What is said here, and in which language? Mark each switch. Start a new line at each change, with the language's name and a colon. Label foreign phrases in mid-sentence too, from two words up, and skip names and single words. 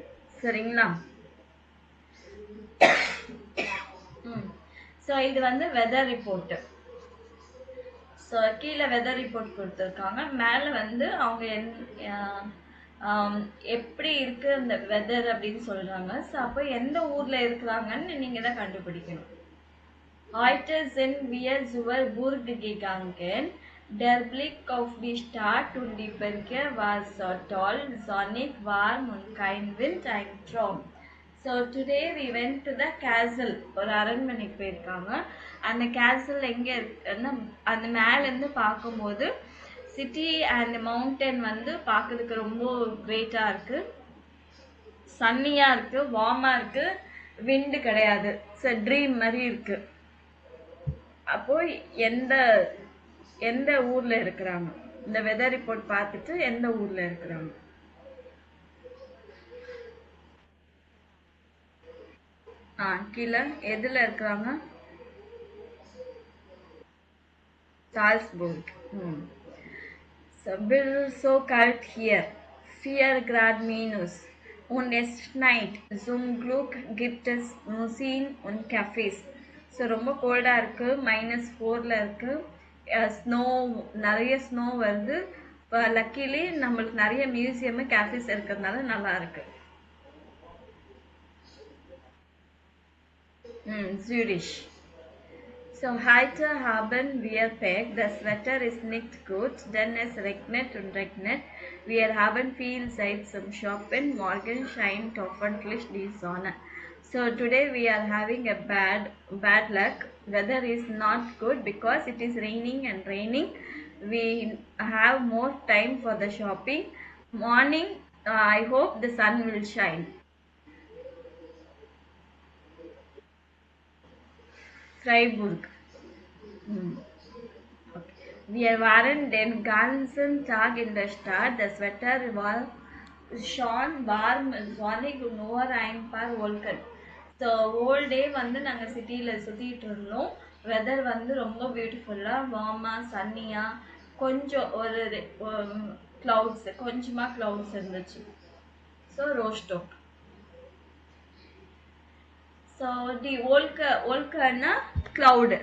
Tamil: சரிங்களா? ஸோ இது வந்து
English: weather reportு.
Tamil: ஸோ கீழே
English: weather report
Tamil: கொடுத்துருக்காங்க, மேலே வந்து அவங்க எப்படி இருக்கு அந்த வெதர் அப்படின்னு சொல்றாங்க. ஸோ அப்போ எந்த ஊர்ல இருக்கிறாங்கன்னு நீங்க தான் கண்டுபிடிக்கணும்.
German: Heute sind wir zur Burg gegangen. Der Blick auf die Stadt und die Berge war so toll, sonnig, warm und kein Wind, ein Traum.
English: So today we went to the castle.
Tamil: ஒரு அரண்மனைக்கு போயிருக்காங்க. அந்த கேசல் எங்கே இருக்குன்னா அந்த மேலேருந்து பார்க்கும்போது
English: city and mountain
Tamil: வந்து பார்க்கறதுக்கு ரொம்ப கிரேட்டாக இருக்குது, சன்னியாக இருக்குது, வார்மாக இருக்குது, விண்டு கிடையாது. ஸோ ட்ரீம் மாதிரி இருக்குது. அப்போ எந்த எந்த ஊர்ல இருக்கிறாங்க, இந்த
English: weather report
Tamil: பார்த்துட்டு எந்த ஊர்ல இருக்கிறாங்க. கீழே எதுல இருக்கிறாங்க? சால்ஸ்பர்க்.
German: So, Bill, so kalt hier. 4 Grad minus. Und es schneit. Zum Glück gibt es Museen und Cafés.
Tamil: ஸோ ரொம்ப கோல்டாக இருக்குது, -4ல் இருக்குது, ஸ்னோ, நிறைய ஸ்னோ வருது. இப்போ லக்கிலி நம்மளுக்கு நிறைய
English: museumு cafés
Tamil: இருக்கிறதுனால நல்லா இருக்கு.
German: Zürich. So heute haben wir Pech, das Wetter ist nicht gut, denn es regnet und regnet. Wir haben viel Zeit zum Shoppen, morgen scheint hoffentlich die Sonne.
English: So today we are having a bad luck. Weather is not good because it is raining and raining. We have more time for the shopping. Morning, I hope the sun will shine. Freiburg. Okay.
German: Wir waren den ganzen Tag in der Stadt. Das Wetter war schon warm, sonnig und nur ein paar Wolken.
Tamil: ஸோ
English: whole day
Tamil: வந்து நாங்கள் சிட்டியில் சுற்றிட்டு இருந்தோம். வெதர் வந்து ரொம்ப பியூட்டிஃபுல்லாக, வார்மாக, சன்னியாக, கொஞ்சம் ஒரு க்ளவுட்ஸ், கொஞ்சமாக க்ளவுட்ஸ் இருந்துச்சு. ஸோ ரோஸ்டோக். ஸோ
German: die Wolkenன்னா
Tamil: க்ளவுடு.